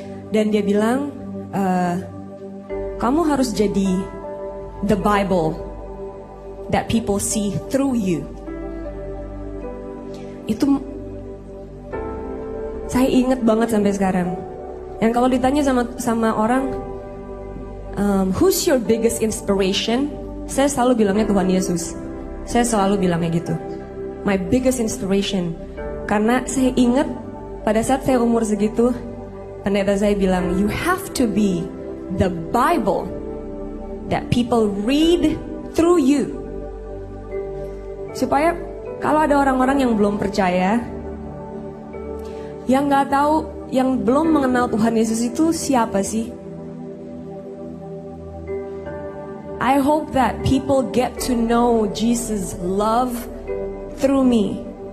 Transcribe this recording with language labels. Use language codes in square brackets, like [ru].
[id] Dan dia bilang, kamu harus jadi [en] the Bible that people see through you. [id] Itu saya ingat banget sampai sekarang. Dan kalau ditanya sama orang, [en] who's your biggest inspiration? [id] Saya selalu bilangnya Tuhan Yesus. Saya selalu bilangnya gitu. [en] My biggest inspiration. [id] Karena saya ingat pada saat saya umur segitu, pendeta saya bilang, [en] you have to be the Bible that people read through you. [id] Supaya kalau ada orang-orang yang belum percaya, yang gak tahu, yang belum mengenal Tuhan Yesus itu siapa sih? [en] I hope that people get to know Jesus' love through me.